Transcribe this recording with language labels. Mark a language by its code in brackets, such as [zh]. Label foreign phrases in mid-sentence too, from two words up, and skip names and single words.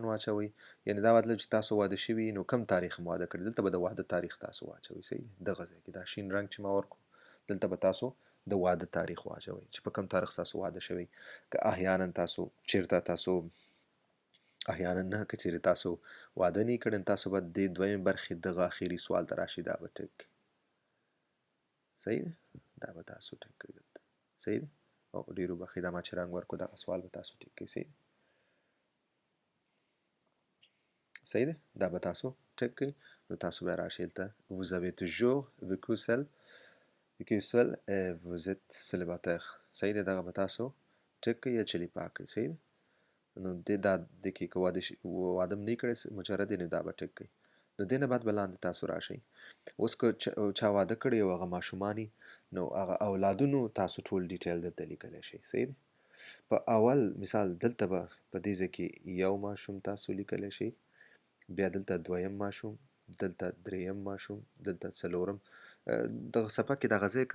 [ps] واچوئ یعنې دا مطلب چې تاسو واده شوي نو کم تاریخ مو واده کړی دلته به د واده تاریخ تاسو واچوئ صحیح دغه ځای کې دا شین رنګ چې ما ورکړو دلته به تاسو د واده تاریخ واچوئ چې په کم تاریخ تاسو واده شوی که احیانا تاسو چېرته تاسو احیانا نه که چېرې تاسو واده نه یې کړی تاسو به د دویمې برخې دغه اخري سوال ته راشئ دا به ټیک صحیح دی دا به تاسو ټیک کړئ دلته صحیح دی او ډېرو بخښئ دا ما چې رنګ ورکړو دغه سوال به تاسو ټیک کړئ صحیح دی دا به تاسو ټیک کړئ نو تاسو بیا راشئ دلته [fr] vous avez toujours vécu seul et vous êtes célibataire [ps] صحیح دی دغه به تاسو ټیک کړئ یا چلیپا کړئ صحیح دی نو د کې که واده م نه یې کړی مجرد یې نو دا به ټیک کړئ نو دې نه بعد به لاندې تاسو راشئ اوس که چا واده کړی او هغه ماشومان نو هغه اولادونو تاسو ټول ډیټیل دلته لیکلی شئ صحیح دی په اول مثال دلته به په دې ځای کې یو ماشوم تاسو لیکلی شئ بیا دلته دویم ماشوم دلته دریم ماشوم دلته څلورم دغه صفحه کې دغه ځای کم